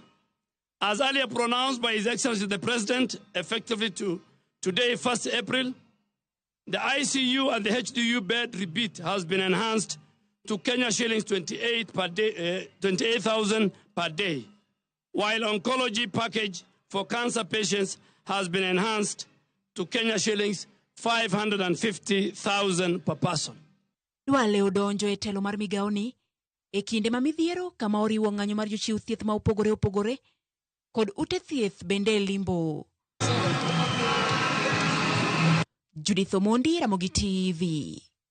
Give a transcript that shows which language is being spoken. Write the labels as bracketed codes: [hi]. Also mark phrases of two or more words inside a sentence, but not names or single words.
[en] As earlier pronounced by His Excellency the President, effectively to today, 1st April, the ICU and the HDU bed rebate has been enhanced to Kenya shillings 28,000 per day, while oncology package for cancer patients has been enhanced to Kenya shillings 550,000 per person. [luo] Duale odonjo e telo mar migao ni e kinde ma midhiero kama oriwo ng'anyo mar jochiw thieth ma opogore kod ute thieth bende limbo. Judith Mondi, Ramogi TV.